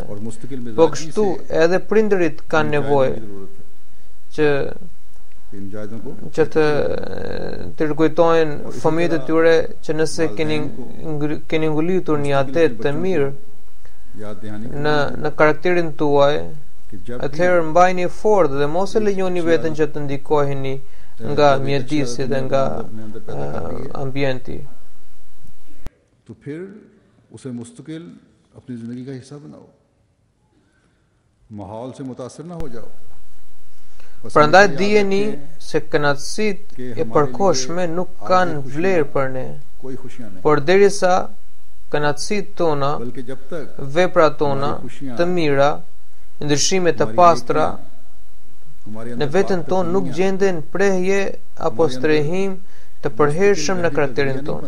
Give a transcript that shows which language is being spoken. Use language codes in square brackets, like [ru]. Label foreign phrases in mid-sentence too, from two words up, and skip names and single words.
[sq] Po kështu edhe prindërit kanë nevojë që të rikujtojnë fëmijët e tyre që nëse keni ngulitur një adet të mirë në karakterin tuaj, atëherë mbajni fort dhe mos e lejoni veten që të ndikoheni nga mjedisi dhe nga ambienti. [ur] تو پھر اسے مستقل اپنی زندگی کا حصہ بناؤ، ماحول سے متاثر نہ ہو جاؤ. [sq] Prandaj dijeni se kënaqësitë e përkohshme nuk kanë vlerë për ne, por derisa kënaqësitë tona, veprat tona të mira, ndryshimet të pastra në veten tonë nuk gjenden prehje apo strehim të përhershëm në karakterin tonë.